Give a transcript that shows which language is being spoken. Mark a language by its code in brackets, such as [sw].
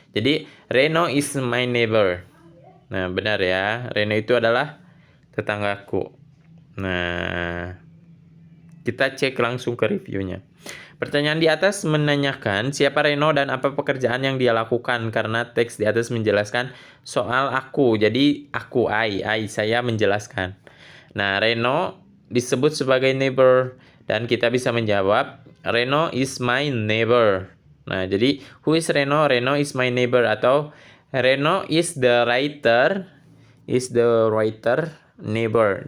[id] Jadi [en] Reno is my neighbor. [id] Nah, benar ya. Reno itu adalah tetanggaku. Nah, kita cek langsung ke reviewnya. Pertanyaan di atas menanyakan siapa Reno dan apa pekerjaan yang dia lakukan, karena teks di atas menjelaskan soal aku. Jadi aku saya menjelaskan. Nah, Reno disebut sebagai neighbor dan kita bisa menjawab [en] Reno is my neighbor. [id] Nah, jadi [en] who is Reno? Reno is my neighbor, atau Reno is the writer neighbor.